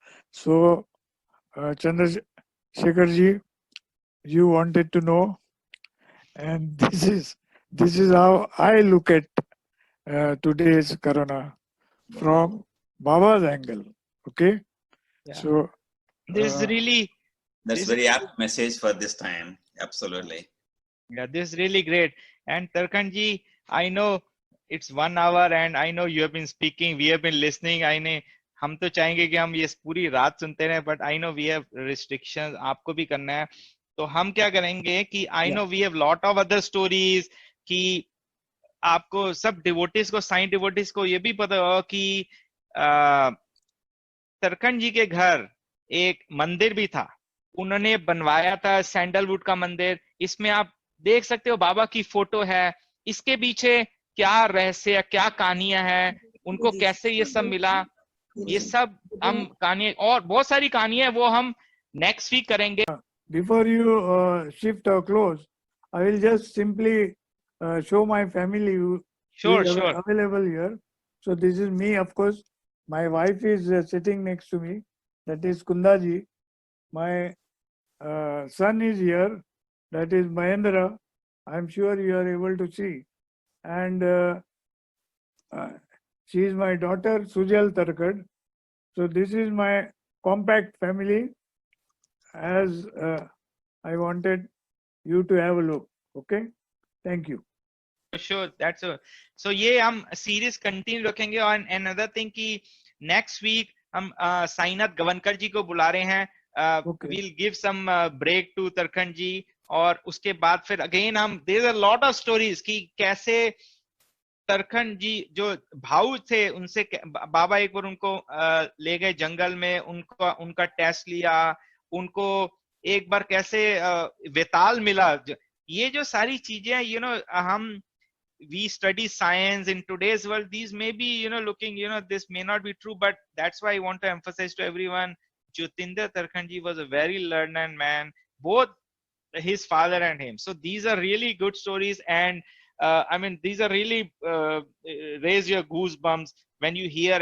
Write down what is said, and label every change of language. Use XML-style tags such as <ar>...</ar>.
<en>So, Chandrasekharji, you wanted to know, and this is how I look at today's corona from Baba's angle. Okay, Yeah. so This is really That's very apt message for this time. Absolutely. Yeah, this is really great. And Tarkanji, I know it's 1 hour and I know you have been speaking, we have been listening. I know</en> <hi>हम तो चाहेंगे कि हम ये पूरी रात सुनते रहे,</hi> <en>but I know we have restrictions,</en> <hi>आपको भी करना है. तो हम क्या करेंगे कि</hi> <en>I know we have lot of other stories</en> <hi>कि आपको सब डिवोटीज को, साईं डिवोटीज को ये भी पता होगा कि तरकन जी के घर एक मंदिर भी था, उन्होंने बनवाया था सैंडलवुड का मंदिर. इसमें आप देख सकते हो बाबा की फोटो है. इसके पीछे क्या रहस्य, क्या कहानियां हैं, उनको कैसे ये सब मिला, ये सब हम कहानी और बहुत सारी कहानियां हैं वो हम नेक्स्ट वीक करेंगे.</hi> <en>Before you shift or close, I will just simply show my family who Sure, is sure. available here. So this is me, of course. My wife is sitting next to me. That is Kundaji. My son is here. That is Mahendra. I'm sure you are able to see. And she is my daughter, Sujal Tarkad. So this is my compact family, as I wanted you to have a look. Okay, thank you. Sure, that's a, so</en> <hi>ये हम series continue रखेंगे. और</hi> <en>another thing</en> <hi>कि next week हम साईनाथ गवनकर जी को बुला रहे हैं.</hi> <en>we'll give some break to</en> <hi>तरखंड जी, और उसके बाद फिर अगेन हम</hi> <en>there's a lot of stories</en> <hi>कि कैसे तरखंड जी जो भाऊ थे, उनसे बाबा एक बार उनको ले गए जंगल में, उनका टेस्ट लिया, उनको एक बार कैसे वेताल मिला. ये जो सारी चीजें यू नो हम</hi> <en>we study science in today's world, these may be looking, this may not be true, but that's why I want to emphasize to everyone, Jyotinder Tarkhanji was a very learned man, both his father and him. So these are really good stories, and I mean these are really raise your goosebumps when you hear.</en>